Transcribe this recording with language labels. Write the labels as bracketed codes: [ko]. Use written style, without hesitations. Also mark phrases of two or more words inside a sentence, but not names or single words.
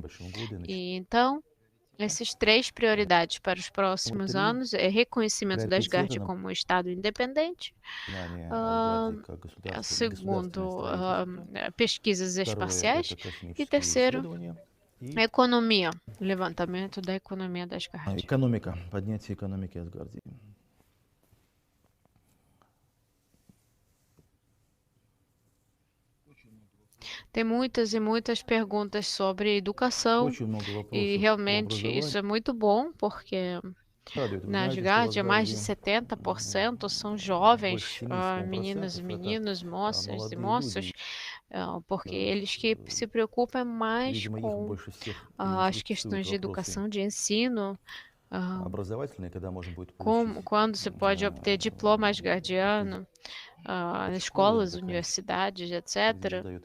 [pt] E então, essas 3 prioridades para os próximos anos é reconhecimento da Asgardia como um estado independente. Segundo, pesquisas espaciais. E terceiro, economia, levantamento da economia da Asgardia. [ru] Экономика, поднятие экономики Асгардии. [pt] Tem muitas e muitas perguntas sobre educação e realmente isso é muito bom, porque Na Asgard, mais de 70% são jovens, meninas e meninos, moças e moços, porque eles que se preocupam mais com as questões de educação, de ensino, quando se pode obter diploma asgardiano, escolas, universidades, etc.